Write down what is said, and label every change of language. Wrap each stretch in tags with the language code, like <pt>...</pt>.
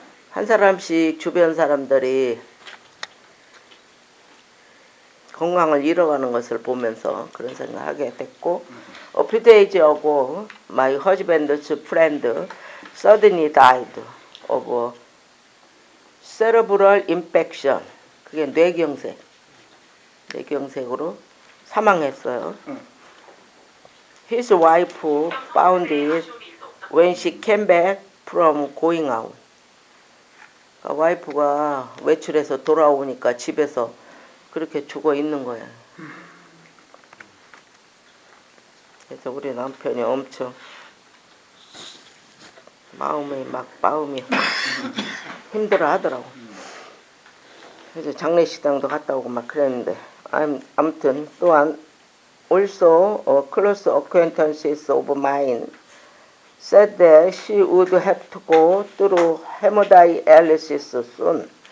<ko>한 사람씩 주변 사람들이 건강을 잃어가는 것을 보면서 그런 생각을 하게 됐고,</ko> <en>a few days ago, my husband's friend suddenly died of cerebral infection.</en> <ko>그게 뇌경색으로 사망했어요.</ko> <en>His wife found it when she came back from going out.</en> <ko>와이프가 외출해서 돌아오니까 집에서 그렇게 죽어 있는 거야. 그래서 우리 남편이 엄청 마음이 힘들어 하더라고. 그래서 장례식장도 갔다 오고 막 그랬는데, 아무튼 또한</ko> <en>also close acquaintances of mine said that she would have to go through hemodialysis soon.</en>